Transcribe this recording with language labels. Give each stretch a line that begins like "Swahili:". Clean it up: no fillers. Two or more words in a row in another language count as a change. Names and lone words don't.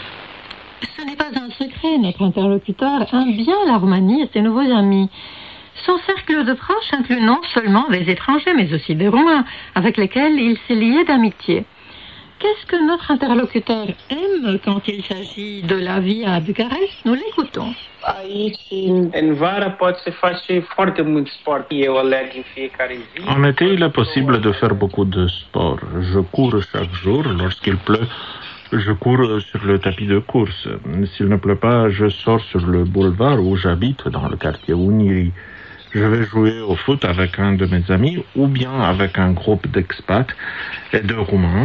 French: Ce n'est pas un secret, notre interlocuteur aime bien la Roumanie et ses nouveaux amis. Son cercle de proches inclut non seulement des étrangers, mais aussi des Roumains, avec lesquels il s'est lié d'amitié. Qu'est-ce que notre interlocuteur aime quand il s'agit de la vie à Bucarest? Nous l'écoutons.
Romanian: Aici, în vară, poți să faci foarte mult sport. Eu alerg în fiecare zi.
French: En été, il est possible de faire beaucoup de sport. Je cours chaque jour. Lorsqu'il pleut, je cours sur le tapis de course. S'il ne pleut pas, je sors sur le boulevard où j'habite, dans le quartier Unirii. Je vais jouer au foot avec un de mes amis ou bien avec un groupe d'expats et de Roumains.